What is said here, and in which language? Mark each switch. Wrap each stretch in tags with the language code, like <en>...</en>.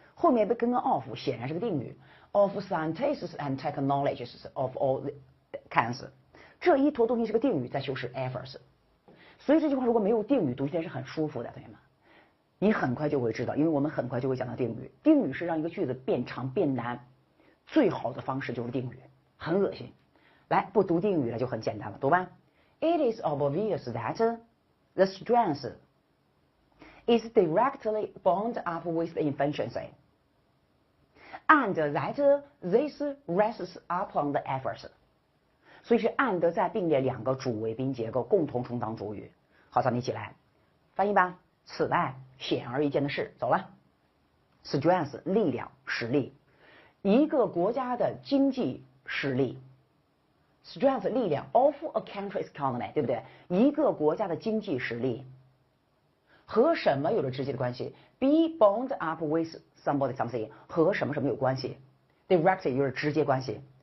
<zh>后面被跟个 of 显然是个定语</zh> <en>of scientists and technologies of all kinds，</en> <zh>这一坨东西是个定语在修饰 efforts， 所以这句话如果没有定语读起来是很舒服的，同学们，你很快就会知道，因为我们很快就会讲到定语，定语是让一个句子变长变难最好的方式就是定语，很恶心。来，不读定语了就很简单了，读吧。</zh> <en>It is obvious that the strength is directly bound up with the efficiency。And that this rests upon the efforts，</en> <zh>所以是 and 在并列2个主谓宾结构共同充当主语。好，咱们一起来翻译吧。此外，显而易见的是，走了 ，strength 力量、实力，一个国家的经济实力 ，strength 力量</zh> <en>of a country's economy，</en> <zh>对不对？一个国家的经济实力和什么有着直接的关系 ？</zh> <en>Be bound up with somebody something</en> <zh>和什么什么有关系 ？Directly 有着直接关系。</zh>